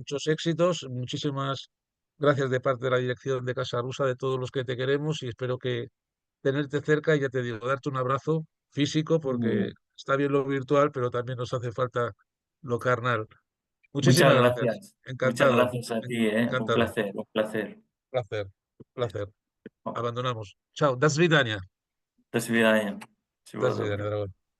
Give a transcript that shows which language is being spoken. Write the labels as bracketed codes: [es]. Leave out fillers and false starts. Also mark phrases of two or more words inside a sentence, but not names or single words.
[es] muchos éxitos, muchísimas gracias de parte de la dirección de Casa Rusa, de todos los que te queremos y espero que tenerte cerca y ya te digo, darte un abrazo físico muy porque bien. está bien lo virtual, pero también nos hace falta lo carnal. Muchas Muchísimas gracias, gracias. Muchas encantado, gracias a ti, ¿eh? Un encantado, placer, un placer. placer, placer. Abandonamos. Chao, [ru] до свидания. До свидания. Всего До свидания, доброго. дорогой.